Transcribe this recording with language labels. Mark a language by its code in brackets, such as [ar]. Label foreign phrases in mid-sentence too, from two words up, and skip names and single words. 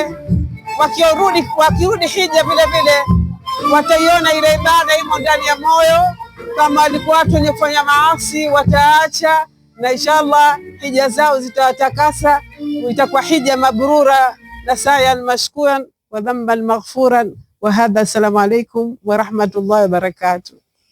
[sw] Wakirudi hija vile vile wataiona ile ibada imo ndani ya moyo. Kama walikuwa watu wenye kufanya maasi wataacha, na inshallah hija zao zitawatakasa, itakuwa hija mabrura na [ar] سعيا مشكورا وذنبا مغفورا. وهذا، السلام عليكم ورحمة الله وبركاته.